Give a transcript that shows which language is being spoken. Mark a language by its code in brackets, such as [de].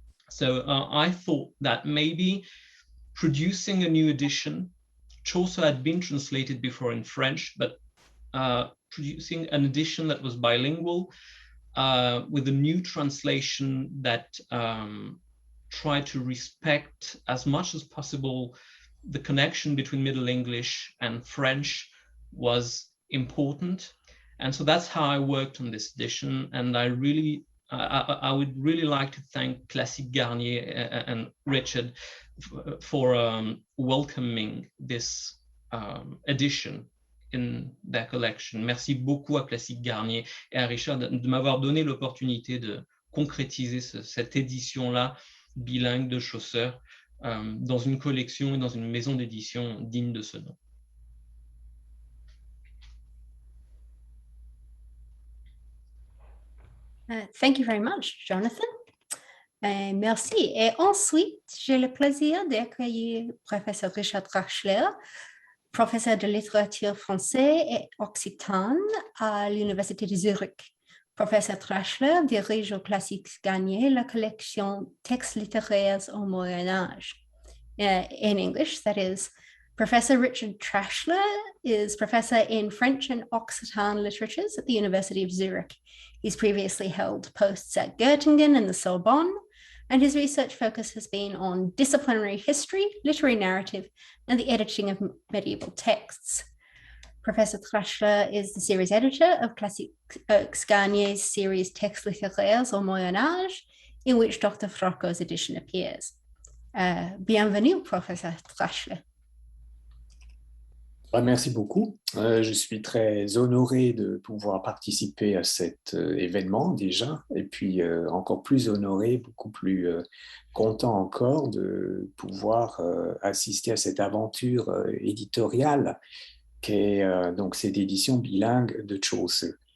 [en] So I thought that maybe producing a new edition, Chaucer had been translated before in French, but producing an edition that was bilingual with a new translation that tried to respect as much as possible the connection between Middle English and French was important. And so that's how I worked on this edition. And I would really like to thank Classique Garnier and Richard for welcoming this edition in their collection. [fr] Merci beaucoup à Classique Garnier et à Richard de m'avoir donné l'opportunité de concrétiser cette édition-là bilingue de Chaucer dans une collection et dans une maison d'édition digne de ce nom. [en] Thank you very much, Jonathan. [fr] Merci. Et ensuite, j'ai le plaisir d'accueillir professeur Richard Trachsler, professeur de littérature française et occitane à l'Université de Zurich. Professeur Trachsler dirige au Classique Garnier la collection Textes littéraires au Moyen Âge. [en] In English, that is, Professor Richard Trachsler is professor in French and Occitan literatures at the University of Zurich. He's previously held posts at Göttingen and the Sorbonne, and his research focus has been on disciplinary history, literary narrative, and the editing of medieval texts. Professor Trachsler is the series editor of Classique Garnier's series Textes littéraires au Moyen Âge, in which Dr. Frocko's edition appears. [fr] Bienvenue, Professeur Trachsler. Merci beaucoup. Je suis très honoré de pouvoir participer à cet événement déjà, et puis encore plus honoré, beaucoup plus content encore de pouvoir assister à cette aventure éditoriale qu'est donc cette édition bilingue de Chaucer.